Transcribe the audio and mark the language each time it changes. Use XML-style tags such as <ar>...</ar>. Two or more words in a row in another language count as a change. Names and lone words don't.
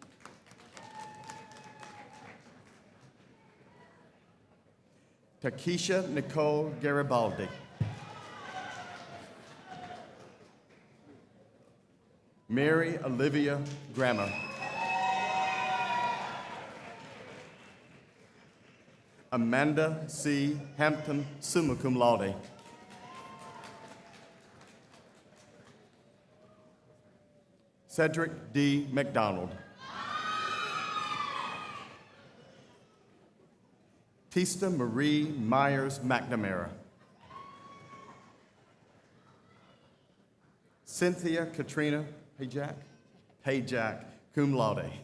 <en>Takesha Nicole Garibaldi. Mary Olivia Grammer. Amanda C. Hampton,</en> <la>summa cum laude.</la> <en>Cedric D. McDonald. Tista Marie Myers McNamara. Cynthia Katrina Hayjack,</en> <la>cum laude.</la>